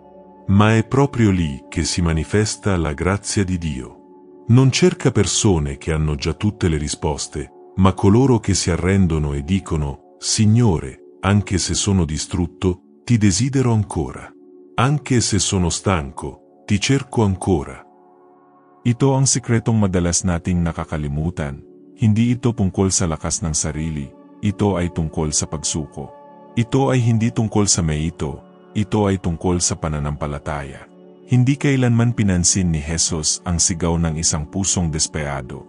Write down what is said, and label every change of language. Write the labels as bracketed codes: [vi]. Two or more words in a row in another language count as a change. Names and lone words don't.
[it] Ma è proprio lì che si manifesta la grazia di Dio. Non cerca persone che hanno già tutte le risposte, ma coloro che si arrendono e dicono: Signore, anche se sono distrutto, ti desidero ancora. Anche se sono stanco, ti cerco ancora. [tl] Ito ang sikretong madalas nating nakakalimutan. Hindi ito tungkol sa lakas ng sarili, ito ay tungkol sa pagsuko. Ito ay hindi tungkol sa ito ay tungkol sa pananampalataya. Hindi kailanman pinansin ni Jesus ang sigaw ng isang pusong desperado.